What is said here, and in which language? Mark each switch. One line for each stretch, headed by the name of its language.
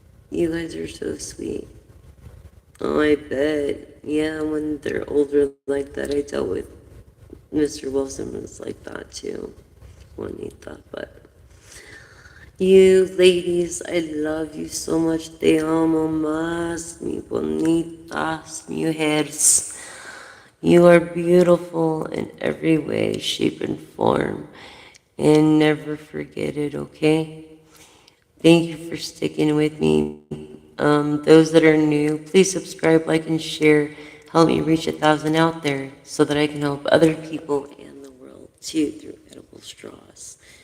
English: You guys are so sweet. Oh, I bet. Yeah, when they're older like that, I dealt with Mr. Wilson was like that too. Juanita, but you ladies, I love you so much.
Spanish: Te amo más, mi bonitas, mujeres.
English: You are beautiful in every way, shape, and form. And never forget it, okay? Thank you for sticking with me. Those that are new, please subscribe, like, and share. Help me reach 1,000 out there so that I can help other people and the world too through edible straws.